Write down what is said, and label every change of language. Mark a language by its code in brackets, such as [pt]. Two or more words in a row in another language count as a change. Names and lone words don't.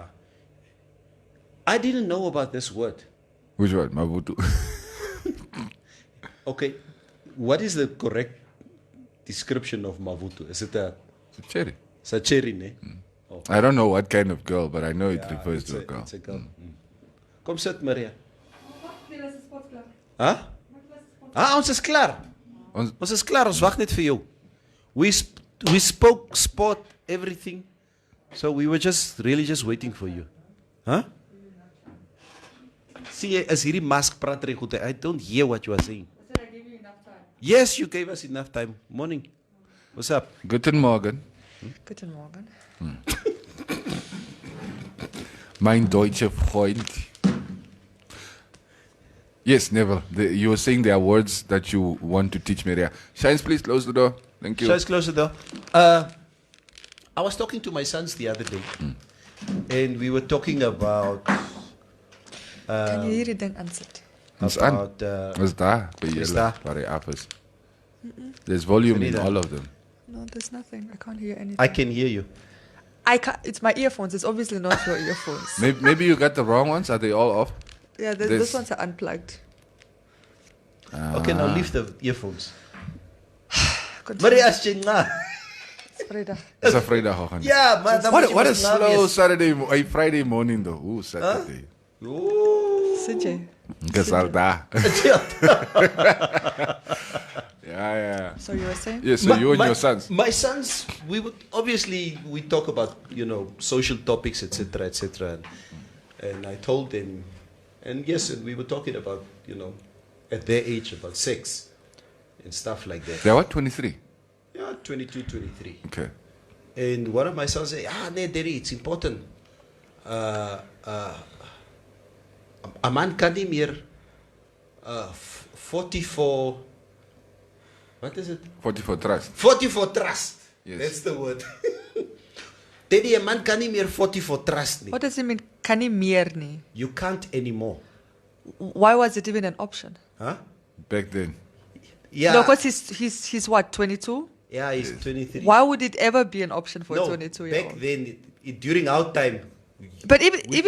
[en] I didn't know about this word. Which word? Mabutu. Okay. What is the correct description of Mavutu? Is it a Cherry. cherry, ne? Oh, I don't know what kind of girl, but I know it yeah, refers it's to a girl. It's a girl. [af] Kom sit, Maria. Nee, dis spot klaar. Huh? Ah, ons is klaar. Ons- Ons is klaar. Ons wag net vir jou. [en] We spoke sport, everything. So we were just waiting for you. Huh? See, [af] as hierdie mask praat reg goed. [en] I don't hear what you are saying. I said I gave you enough time. Yes, you gave us enough time. Morning. What's up? [de] Guten Morgen. Guten Morgen. Mein deutsche Freund. [en] Yes, Neville. You were saying there are words that you want to teach Maria. Shines, please close the door. Thank you. Shall I close the door? I was talking to my sons the other day, and we were talking about [af] Kan jy hierdie ding aansit? Ons aan. about Is daar by Is julle daar? waar hy af is? [en] There's volume in Neither. all of them. No, there's nothing. I can't hear anything. I can hear you. I can't. It's my earphones. It's obviously not your earphones. Maybe you got the wrong ones. Are they all off? Yeah, This- this ones are unplugged. Okay, now leave the earphones. Continue. Maria Shinga. It's Vrydag. It's a Vrydagoggend. Yeah, man. What a slow Friday morning though. Ooh, Saturday. [af] Sit jy? Gezalda. [en] Yeah. So you were saying? Yes, so you and your sons. My sons, we talk about social topics, etc., etc. And I told them, and yes, and we were talking about at their age about sex and stuff like that. They're what, 23? Yeah, 22, 23. Okay. And one of my sons said, nee, Daddy, it's important. [af] A man kan nie meer 44. [en] What is it? 44 trust. 44 trust. Yes. That's the word. Daddy, a man [af] kan nie meer 44 trust nie. [en] What does it mean? [af] Kan nie meer nie. [en] You can't anymore. Why was it even an option? Huh? Back then. Yeah. No, because he's what, 22? Yeah, he's 23. Why would it ever be an option for a No, 22-year-old? back then, during our time. But we could. even, even, Oh, even during our time, it shouldn't have been. No, right? of But it course. was. But it was.